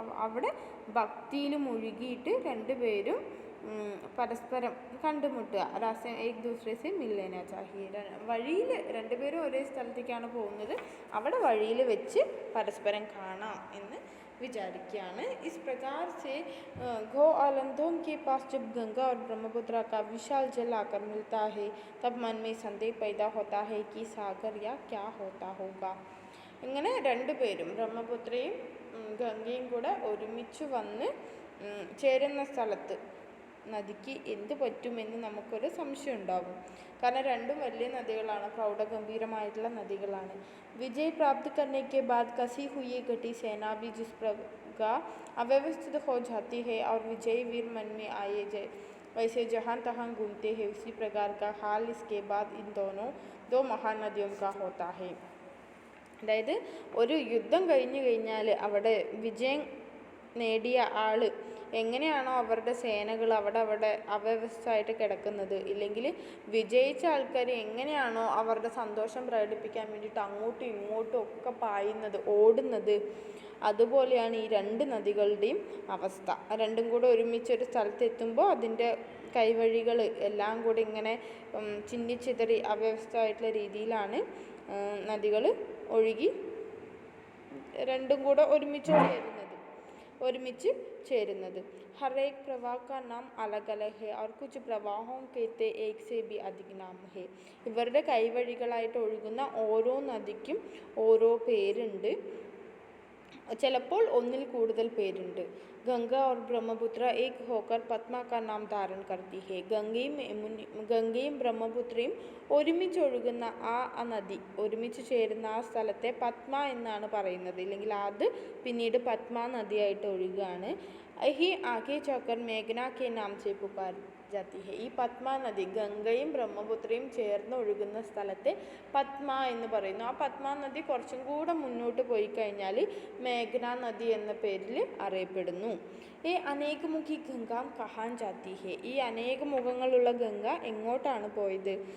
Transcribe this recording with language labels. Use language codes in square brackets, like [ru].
[ml] അവിടെ ഭക്തിയിൽ മുഴുകിയിട്ട് രണ്ടുപേരും പരസ്പരം കണ്ടുമുട്ടുക. [hi] രാസ്ത ഏക് ദൂസരെ സെ മില്ലേന ചാഹിയെ. [ml] വഴിയിൽ രണ്ടുപേരും ഒരേ സ്ഥലത്തേക്കാണ് പോകുന്നത്, അവിടെ വഴിയിൽ വെച്ച് പരസ്പരം കാണാം എന്ന് विचारिक्यान. [hi] इस प्रकार से गो आलंदों के पास जब गंगा और ब्रह्मपुत्र का विशाल जल आकर मिलता है तब मन में संदेह पैदा होता है कि सागर या क्या होता होगा. [ml] ഇങ്ങനെ രണ്ടുപേരും ബ്രഹ്മപുത്രയും ഗംഗയും കൂടെ ഒരുമിച്ച് വന്ന് ചേരുന്ന സ്ഥലത്ത് നദിക്ക് എന്ത് പറ്റുമെന്ന് നമുക്കൊരു സംശയം ഉണ്ടാകും. കാരണം രണ്ടും വലിയ നദികളാണ്, പ്രൗഢഗംഭീരമായിട്ടുള്ള നദികളാണ്. [hi] വിജയ് പ്രാപ്ത് करने के बाद कसी हुई घटी सेना भी जिस प्रकार अव्यवस्थित हो जाती है और विजय वीर मन में आए वैसे जहाँ तहाँ घूमते हैं, उसी प्रकार का हाल इसके बाद इन दो महानदियों का होता है. [ml] അതായത് ഒരു യുദ്ധം കഴിഞ്ഞു കഴിഞ്ഞാൽ അവിടെ വിജയം നേടിയ ആൾ എങ്ങനെയാണോ അവരുടെ സേനകൾ അവിടെ അവ്യവസ്ഥയായിട്ട് കിടക്കുന്നത്, ഇല്ലെങ്കിൽ വിജയിച്ച ആൾക്കാർ എങ്ങനെയാണോ അവരുടെ സന്തോഷം പ്രകടിപ്പിക്കാൻ വേണ്ടിയിട്ട് അങ്ങോട്ടും ഇങ്ങോട്ടും ഒക്കെ പായുന്നത്, ഓടുന്നത്, അതുപോലെയാണ് ഈ രണ്ട് നദികളുടെയും അവസ്ഥ. രണ്ടും കൂടെ ഒരുമിച്ചൊരു സ്ഥലത്തെത്തുമ്പോൾ അതിൻ്റെ കൈവഴികൾ എല്ലാം കൂടി ഇങ്ങനെ ചിന്നിച്ചിതറി അവ്യവസ്ഥയായിട്ടുള്ള രീതിയിലാണ് നദികൾ ഒഴുകി രണ്ടും കൂടെ ഒരുമിച്ച് വരുന്നത്. ഒരുമിച്ച് ചേരുന്നത്. [hi] हर एक प्रवाह का नाम अलग अलग है और कुछ प्रवाहों के एक से भी अधिक नाम है. [ml] ഇവരുടെ കൈവഴികളായിട്ട് ഒഴുകുന്ന ഓരോ നദിക്കും ഓരോ പേരുണ്ട്, ചിലപ്പോൾ ഒന്നിൽ കൂടുതൽ പേരുണ്ട്. [hi] ഗംഗ और ब्रह्मपुत्र एक होकर पद्मा का नाम धारण करती है. [ml] ഗംഗയും ബ്രഹ്മപുത്രയും ഒരുമിച്ചൊഴുകുന്ന ആ നദി ഒരുമിച്ച് ചേരുന്ന ആ സ്ഥലത്തെ പത്മ എന്നാണ് പറയുന്നത്, ഇല്ലെങ്കിൽ അത് പിന്നീട് പത്മ നദിയായിട്ട് ഒഴുകുകയാണ്. [hi] ही आगे जाकर मेघना के नाम से पुकारी जाती है. [ml] ഈ പത്മ നദി ഗംഗയും ബ്രഹ്മപുത്രയും ചേർന്ന് ഒഴുകുന്ന സ്ഥലത്തെ പത്മ എന്ന് പറയുന്നു. ആ പത്മ നദി കുറച്ചും കൂടെ മുന്നോട്ട് പോയി കഴിഞ്ഞാൽ മേഘ്ന നദി എന്ന പേരിൽ അറിയപ്പെടുന്നു. [hi] ഈ അനേകമുഖി ഗംഗ കഹാൻ ജാത്തി ഹെ. [ml] ഈ അനേക മുഖങ്ങളുള്ള ഗംഗ എങ്ങോട്ടാണ് പോയത്?